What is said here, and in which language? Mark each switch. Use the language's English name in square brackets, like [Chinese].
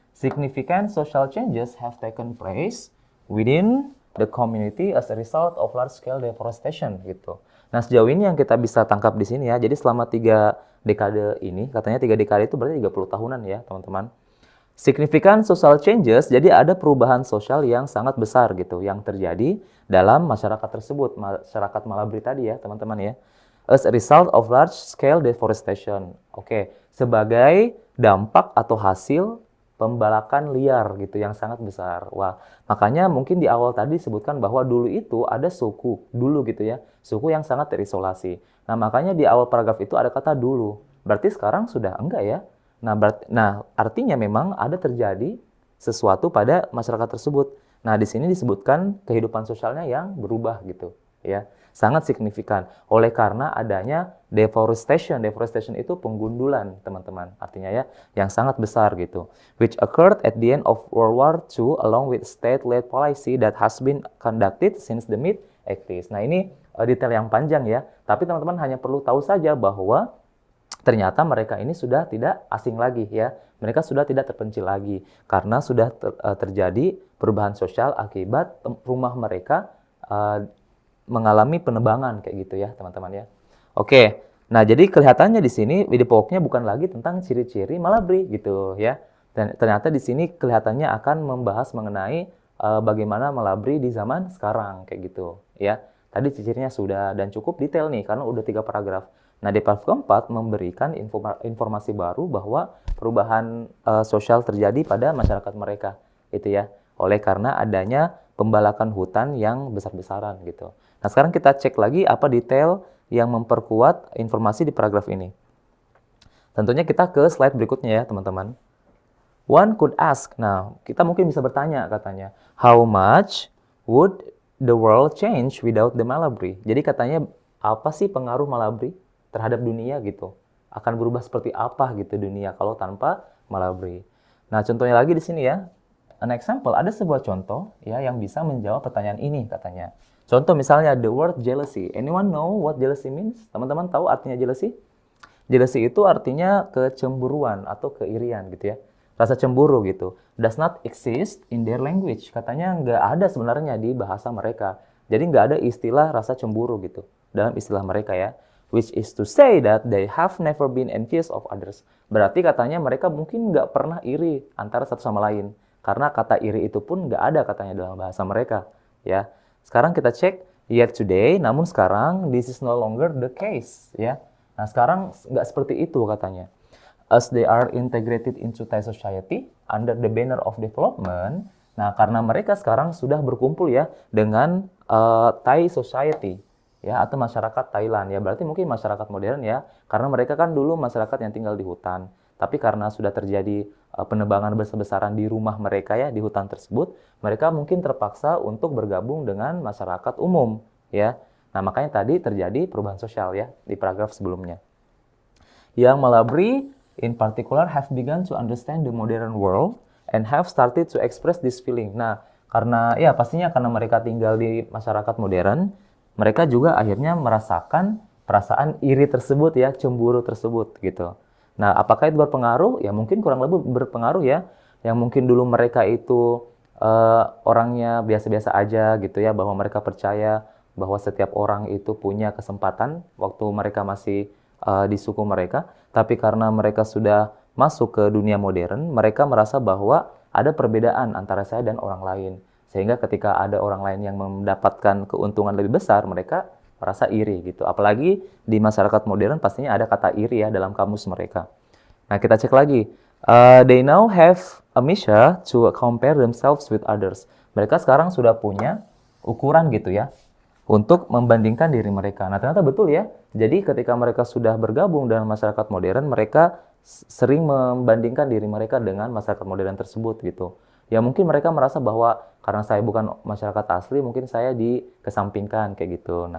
[English] Significant social changes have taken place within the community as a result of large-scale deforestation [Indonesian] gitu. Nah, sejauh ini yang kita bisa tangkap di sini ya, jadi selama 3 dekade ini, katanya 3 dekade itu berarti 30 tahunan ya, teman-teman. [English] Significant social changes, [Indonesian] jadi ada perubahan sosial yang sangat besar gitu, yang terjadi dalam masyarakat tersebut, masyarakat Malabri tadi ya, teman-teman ya. [English] As a result of large-scale deforestation. [Indonesian] Oke, sebagai dampak atau hasil pembalakan liar gitu yang sangat besar. Wah, makanya mungkin di awal tadi disebutkan bahwa dulu itu ada suku, dulu gitu ya, suku yang sangat terisolasi. Nah, makanya di awal paragraf itu ada kata dulu. Berarti sekarang sudah enggak ya. Nah, artinya memang ada terjadi sesuatu pada masyarakat tersebut. Nah, di sini disebutkan kehidupan sosialnya yang berubah gitu, ya. Sangat signifikan. Oleh karena adanya deforestation. Deforestation itu penggundulan, teman-teman. Artinya ya, yang sangat besar gitu. [English] Which occurred at the end of World War II along with state-led policy that has been conducted since the mid-80s. [Indonesian] Nah, ini detail yang panjang ya. Tapi teman-teman hanya perlu tahu saja bahwa ternyata mereka ini sudah tidak asing lagi ya. Mereka sudah tidak terpencil lagi karena sudah terjadi perubahan sosial akibat rumah mereka mengalami penebangan kayak gitu ya, teman-teman ya. Oke. Nah, jadi kelihatannya di sini video pokoknya bukan lagi tentang ciri-ciri Malabry gitu ya. Dan ternyata di sini kelihatannya akan membahas mengenai bagaimana Malabry di zaman sekarang kayak gitu ya. Tadi ciri-cirinya sudah dan cukup detail nih karena udah 3 paragraf. Nah, di paragraf keempat memberikan informasi baru bahwa perubahan sosial terjadi pada masyarakat mereka, gitu ya. Oleh karena adanya pembalakan hutan yang besar-besaran gitu. Nah, sekarang kita cek lagi apa detail yang memperkuat informasi di paragraf ini. Tentunya kita ke slide berikutnya ya, teman-teman. [English] One could ask, [Indonesian] nah kita mungkin bisa bertanya katanya, [English] how much would the world change without the Malabry? [Indonesian] Jadi katanya apa sih pengaruh Malabry terhadap dunia gitu? Akan berubah seperti apa gitu dunia kalau tanpa Malabry? Nah, contohnya lagi di sini ya. [English] An example, [Indonesian] ada sebuah contoh ya yang bisa menjawab pertanyaan ini katanya. Contoh misalnya [English] the word jealousy. Anyone know what jealousy means? [Indonesian] Teman-teman tahu artinya jealousy? Jealousy itu artinya kecemburuan atau keirian gitu ya. Rasa cemburu gitu. [English] Does not exist in their language. [Indonesian] Katanya nggak ada sebenarnya di bahasa mereka. Jadi nggak ada istilah rasa cemburu gitu dalam istilah mereka ya. [English] Which is to say that they have never been envious of others. [Indonesian] Berarti katanya mereka mungkin nggak pernah iri antara satu sama lain. Karena kata iri itu pun nggak ada katanya dalam bahasa mereka. Ya. Sekarang kita cek, [English] yet today, [Indonesian] namun sekarang [English] this is no longer the case. Ya. [Indonesian] Nah, sekarang nggak seperti itu katanya. [English] As they are integrated into Thai society under the banner of development. [Indonesian] Nah, karena mereka sekarang sudah berkumpul ya dengan [English] Thai society [Indonesian] ya atau masyarakat Thailand ya. Berarti mungkin masyarakat modern ya, karena mereka kan dulu masyarakat yang tinggal di hutan. Tapi karena sudah terjadi penebangan besar-besaran di rumah mereka ya di hutan tersebut, mereka mungkin terpaksa untuk bergabung dengan masyarakat umum ya. Nah, makanya tadi terjadi perubahan sosial ya di paragraf sebelumnya. [English] Yang Malabry in particular have begun to understand the modern world and have started to express this feeling. [Indonesian] Nah, karena ya pastinya karena mereka tinggal di masyarakat modern, mereka juga akhirnya merasakan perasaan iri tersebut ya, cemburu tersebut gitu. Nah, apakah itu berpengaruh? Ya mungkin kurang lebih berpengaruh ya. Yang mungkin dulu mereka itu orangnya biasa-biasa aja gitu ya, bahwa mereka percaya bahwa setiap orang itu punya kesempatan waktu mereka masih di suku mereka. Tapi karena mereka sudah masuk ke dunia modern, mereka merasa bahwa ada perbedaan antara saya dan orang lain. Sehingga ketika ada orang lain yang mendapatkan keuntungan lebih besar, mereka merasa iri gitu. Apalagi di masyarakat modern pastinya ada kata iri ya dalam kamus mereka. Nah, kita cek lagi. [English] They now have a measure to compare themselves with others. [Indonesian] Mereka sekarang sudah punya ukuran gitu ya untuk membandingkan diri mereka. Nah, ternyata betul ya. Jadi ketika mereka sudah bergabung dengan masyarakat modern, mereka sering membandingkan diri mereka dengan masyarakat modern tersebut gitu. Ya mungkin mereka merasa bahwa karena saya bukan masyarakat asli, mungkin saya dikesampingkan kayak gitu.